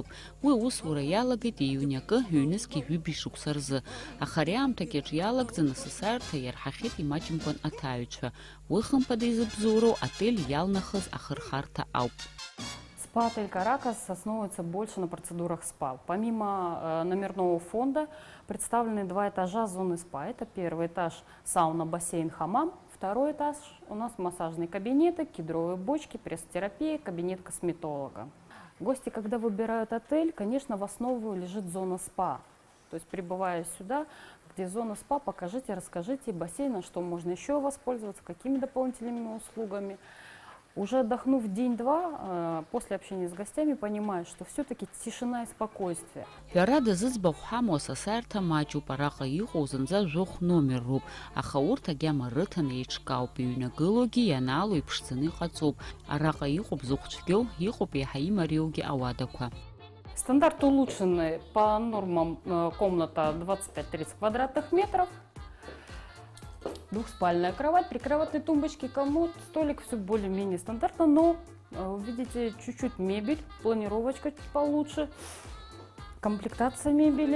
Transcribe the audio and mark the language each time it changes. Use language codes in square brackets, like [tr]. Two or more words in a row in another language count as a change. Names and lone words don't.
[ab] Уи аусура иалагеит ииуни акы ҩнызқьи ҩыби шықәса рзы. Аха ари аамҭагьы иалагӡаны асасаарҭа иарҳахьеит имаҷымкәан аҭаҩцәа. Уи хымԥада изыбзоуроу отель иалнахыз ахырхарҭа ауп. [ru] Спа-отель «Каракас» основывается больше на процедурах СПА. Помимо номерного фонда представлены два этажа зоны СПА. Это первый этаж сауна, бассейн, хамам. Второй этаж у нас массажные кабинеты, кедровые бочки, пресс-терапия, кабинет косметолога. Гости, когда выбирают отель, конечно, в основу лежит зона СПА. То есть, прибывая сюда, где зона СПА, покажите, расскажите бассейн, что можно еще воспользоваться, какими дополнительными услугами. Уже отдохнув день-два, после общения с гостями, понимаешь, что все-таки тишина и спокойствие. [ab] Ҳәарада зыӡбахә ҳамоу асасаарҭа маҷуп, араҟа иҟоу зынӡа жәохә номерроуп, аха урҭ агьама рыҭаны еиҿкаауп, иҩнагылоугьы ианаало иԥшӡаны иҟаҵоуп. Араҟа иҟоуп зыхәцәгьоу, иҟоуп еиҳа имариоугьы ауадақәа. [ru] Стандарт улучшенный по нормам, комната 25-30 квадратных метров. Двухспальная кровать, прикроватные тумбочки, комод, столик, все более-менее стандартно, но видите, чуть-чуть мебель, планировочка чуть получше, комплектация мебели.